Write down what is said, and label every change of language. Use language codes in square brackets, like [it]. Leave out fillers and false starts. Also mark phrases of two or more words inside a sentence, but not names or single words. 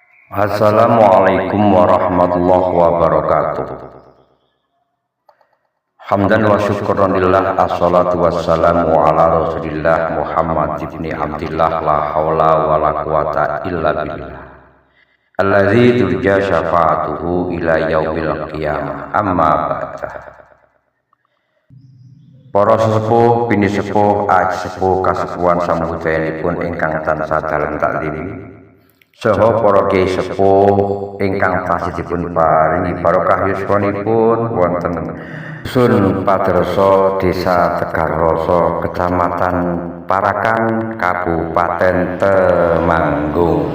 [ar] السلام عليكم ورحمة الله وبركاته. حمدا وشكرا لله، والصلاة والسلام على رسول الله محمد ابن عبد الله، لا حول ولا قوة إلا بالله, الذي ترجى شفاعته إلى يوم القيامة. أما بعد. [jv] Para sesepuh, bini sepuh, aji sepuh, kasepuhan sambudayanipun ingkang tansah dalem taklim, saha para kiai sepuh ingkang tasih dipun paringi barokah yuswanipun wonten Dusun Paderso, Desa Tegarroso, Kecamatan Parakan, Kabupaten Temanggung.